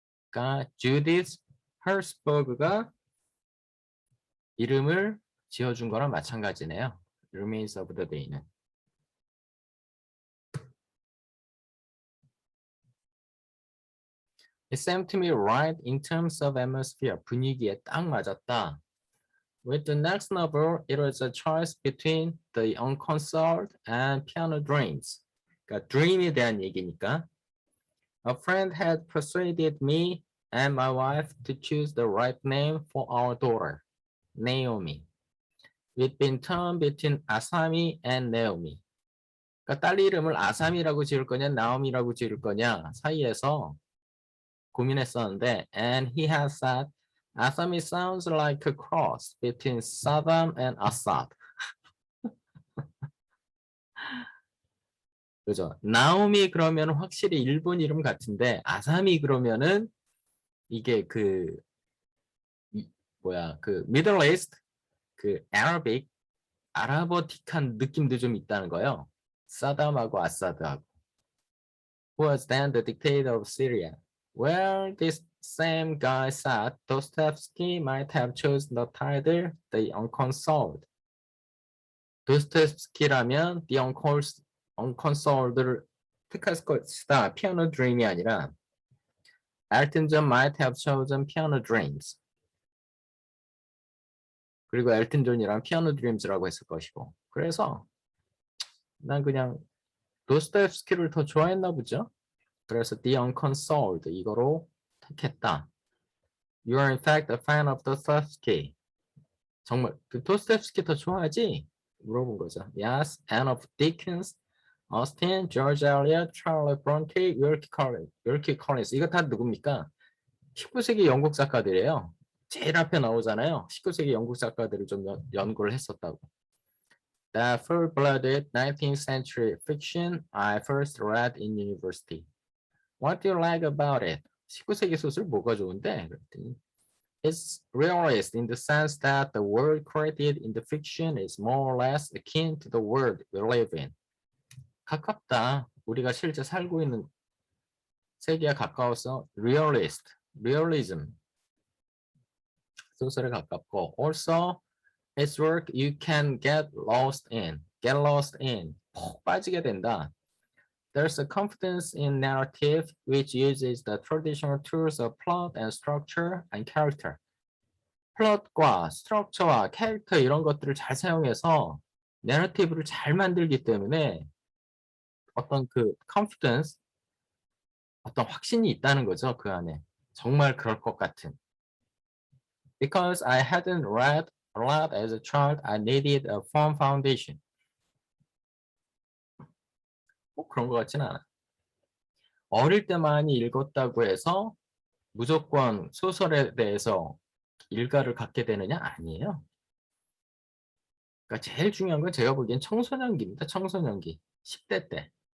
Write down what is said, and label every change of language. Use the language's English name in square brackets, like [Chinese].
[Korean] 그러니까 Judith Herzberg가 이름을 지어준 거랑 마찬가지네요. [English] Remains of the Day는. It seemed to me right in terms of atmosphere. [Korean] 분위기에 딱 맞았다. [English] With the next novel, it was a choice between the unconsoled and piano dreams. [Korean] 그러니까 dream에 대한 얘기니까. [English] A friend had persuaded me and my wife to choose the right name for our daughter, Naomi. We'd been torn between Asami and Naomi. [Korean] 그러니까 딸 이름을 아사미라고 지을 거냐, 나오미라고 지을 거냐 사이에서 고민했었는데, [English] and he has said, Asami sounds like a cross between Saddam and Assad. [Korean] 그죠? 나오미 그러면 확실히 일본 이름 같은데, 아사미 그러면은 이게 그 미들 이스트, 그 아라빅, 아라버틱한 느낌도 좀 있다는 거예요. 사담하고 아사드하고. [English] Who was then the dictator of Syria? Well, this same guy said Dostoevsky might have chosen the title The Unconsoled. [Korean] 도스토옙스키라면 The Unconsoled를 택할 것이다. 피아노 드림이 아니라 [English] Elton John might have chosen Piano Dreams. [Korean] 그리고 엘튼 존이랑 피아노 드림즈라고 했을 것이고. 그래서 난 그냥 도스토옙스키를 더 좋아했나 보죠. 그래서 The Unconsoled 이거로 택했다. [English] You are in fact a fan of Dostoevsky. [Korean] 정말 그 도스토옙스키 더 좋아하지? 물어본 거죠. [English] Yes, and of Dickens, Austen, George Eliot, Charlotte Bronte, Wilkie Collins. [Korean] 이거 다 누굽니까? 19세기 영국 작가들이에요. 제일 앞에 나오잖아요. 19세기 영국 작가들을 좀 연구를 했었다고. [English] That full-blooded 19th century fiction I first read in university. What do you like about it? [Korean] 19세기 소설 뭐가 좋은데? 그랬더니 [English] It's realist in the sense that the world created in the fiction is more or less akin to the world we live in. [Korean] 가깝다. 우리가 실제 살고 있는 세계에 가까워서 realism. 소설에 가깝고 [English] also it's work you can get lost in. [Korean] 푹 빠지게 된다. [English] There's a confidence in narrative which uses the traditional tools of plot and structure and character. [Korean] 플롯과 스트럭처와 캐릭터 이런 것들을 잘 사용해서 내러티브를 잘 만들기 때문에 어떤 그 confidence, 어떤 확신이 있다는 거죠. 그 안에. 정말 그럴 것 같은. [English] Because I hadn't read a lot as a child, I needed a firm foundation. [Korean] 꼭 그런 것 같진 않아. 어릴 때 많이 읽었다고 해서 무조건 소설에 대해서 일가를 갖게 되느냐? 아니에요. 그러니까 제일 중요한 건 제가 보기엔 청소년기입니다. 청소년기. 10대 때.